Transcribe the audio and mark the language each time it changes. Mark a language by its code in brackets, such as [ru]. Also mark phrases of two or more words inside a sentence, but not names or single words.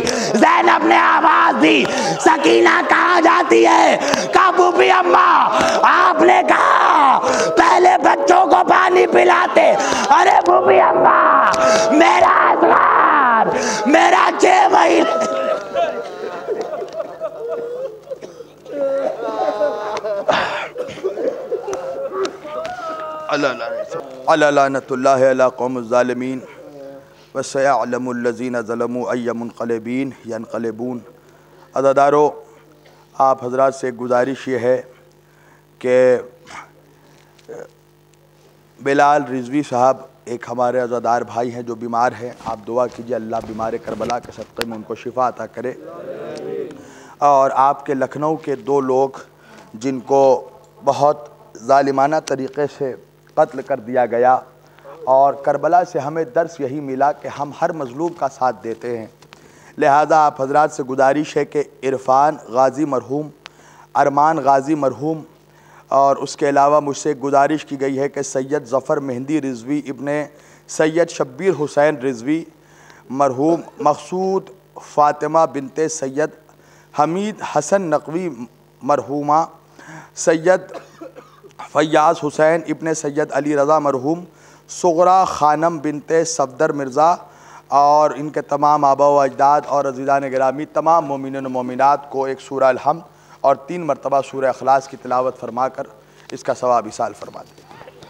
[ur] زینب نے آواز دی سکینہ کہاں جاتی ہے? کہا پھوپھی اماں آپ نے کہا پہلے بچوں کو پانی پلاتے. ارے پھوپھی اماں میرا اصغر، میرا 6 مہینے. [ar] ألا لعنة الله على القوم الظالمين وسيعلم الذين ظلموا أي منقلب ينقلبون. [ur] عزادارو, آپ حضرات سے گزارش یہ ہے کہ بلال رضوی صاحب ایک ہمارے عزادار بھائی ہیں جو بیمار ہیں، آپ دعا کیجیے اللہ بیمار کربلا کے صدقے میں ان کو شفا عطا کرے. اور آپ کے لکھنؤ کے 2 لوگ جن کو بہت ظالمانہ طریقے سے قتل کر دیا گیا، اور کربلا سے ہمیں درس یہی ملا کہ ہم ہر مظلوم کا ساتھ دیتے ہیں. لہٰذا آپ حضرات سے گزارش ہے کہ عرفان غازی مرحوم، ارمان غازی مرحوم, اور اس کے علاوہ مجھ سے گزارش کی گئی ہے کہ سید ظفر مہدی رضوی ابن سید شبیر حسین رضوی مرحوم، مقصود فاطمہ بنت سید حمید حسن نقوی مرحومہ، سید فیاض حسین ابن سید علی رضا مرحوم، صغریٰ خانم بنت صفدر مرزا, اور ان کے تمام آبا و اجداد اور عزیزان گرامی تمام مومنین و مومنات کو ایک سورہ الحمد اور 3 مرتبہ سورہ اخلاص کی تلاوت فرما کر اس کا ثواب ایصال فرما دیں.